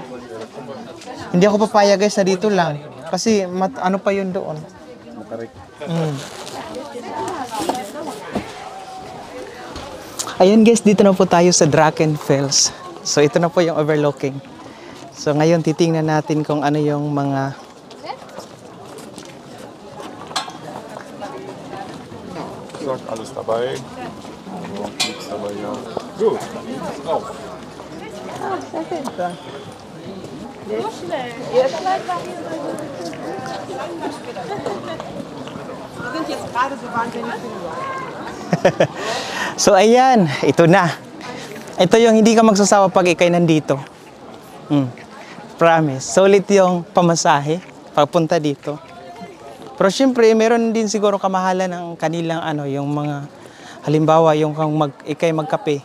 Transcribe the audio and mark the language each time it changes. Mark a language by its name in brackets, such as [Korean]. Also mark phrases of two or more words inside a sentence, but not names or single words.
[Filipino] Hindi ako papayag guys na dito lang. Kasi pa yun doon. Ayun guys, dito na po tayo sa Drachenfels. So ito na po yung overlooking. So ngayon titingnan natin kung ano yung mga [German] Sagt alles dabei. So, nichts dabei, ja. Gut, drauf. [Filipino] So ayan, ito na. Ito yung hindi ka magsasawa pag ikay nandito. Promise. Solid yung pamasahe papunta dito. Pero syempre, meron din siguro kamahalan ng kanilang yung mga halimbawa, yung ikay magkape.